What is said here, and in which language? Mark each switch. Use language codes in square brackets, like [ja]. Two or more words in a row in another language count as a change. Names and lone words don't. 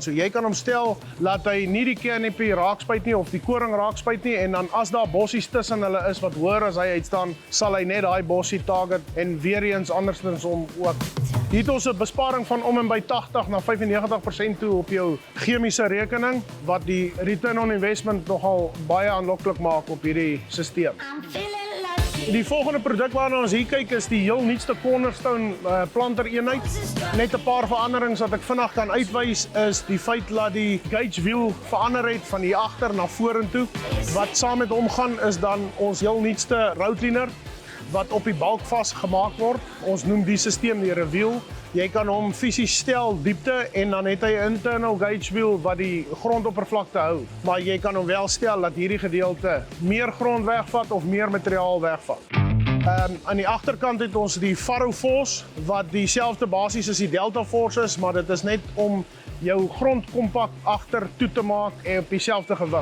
[af] So jy kan hom stel laat hy nie die canopy raakspuit nie of die koring raakspuit nie en dan as daar bossies tussen hulle is wat hoër as hy uitstaan, sal hy net daai bossie target en weer eens andersins om ook. Hier het ons 'n besparing van om en by 80 na 95% toe op jou chemiese rekening wat die [en] return on investment [af] nogal baie aanloklik maak op hierdie stelsel. Die volgende produk waarna ons hier kyk is die heel nuutste Cornerstone planter eenheid. Net 'n paar veranderings wat ek vinnig kan uitwys is die feit dat die [en] gauge wheel [af] verander het van hier agter na vorentoe. Wat saam met hom gaan is dan ons heel nuutste [en] road cleaner [af] wat op die balk vasgemaak word. Ons noem die stelsel die reveal. Jy kan hom fisies stel diepte en dan het hy 'n [en] internal gauge wheel [af] wat die grondoppervlakte hou. Maar jy kan hom wel stel dat hierdie gedeelte meer grond wegvat of meer materiaal wegvat. Aan die agterkant het ons die Faro Force wat dieselfde basis as die Delta Force is, maar dit is net om jou grond kompak agter toe te maak en op dieselfde gewig.